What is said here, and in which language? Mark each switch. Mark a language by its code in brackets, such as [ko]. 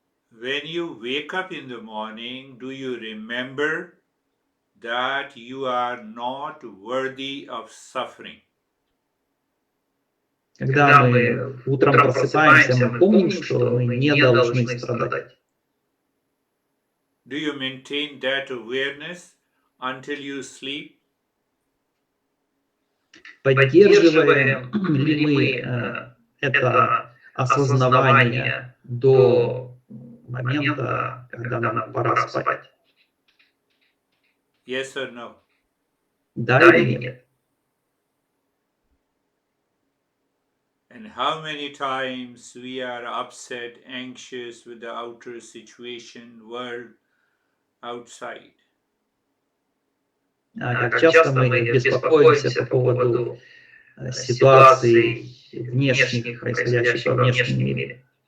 [en] When you wake up in the morning, do you remember that you are not worthy of suffering? [ru] Когда мы утром просыпаемся, мы помним, что мы не должны страдать. [en] Do you maintain that awareness until you sleep? [ru] Поддерживаем ли мы это осознавание до момента, когда нам пора спать? [en] Yes or no? [ru] Да или нет? [en] And how many times we are upset, anxious with the outer situation, world outside? [ru] Как часто мы беспокоимся по поводу ситуаций внешних, происходящих во внешнем мире.